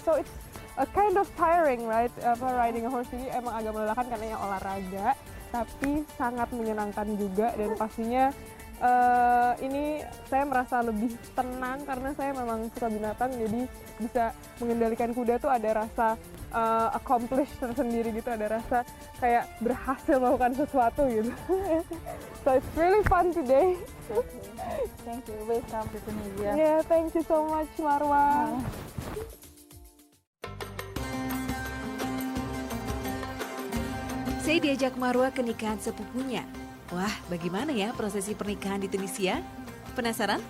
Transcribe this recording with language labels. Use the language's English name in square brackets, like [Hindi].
[English] So it's a kind of tiring, right? Riding a horse, [Indonesian] jadi emang agak melelahkan karena ya olahraga, tapi sangat menyenangkan juga. Dan pastinya ini saya merasa lebih tenang karena saya memang suka binatang, jadi bisa mengendalikan kuda tuh ada rasa accomplish tersendiri gitu, ada rasa kayak berhasil melakukan sesuatu gitu. [English] So it's really fun today. Thank you. Welcome to Tunisia. Yeah, thank you so much Marwa. [Indonesian] Saya diajak Marwa ke nikahan sepupunya. Wah, bagaimana ya prosesi pernikahan di Tunisia? Penasaran?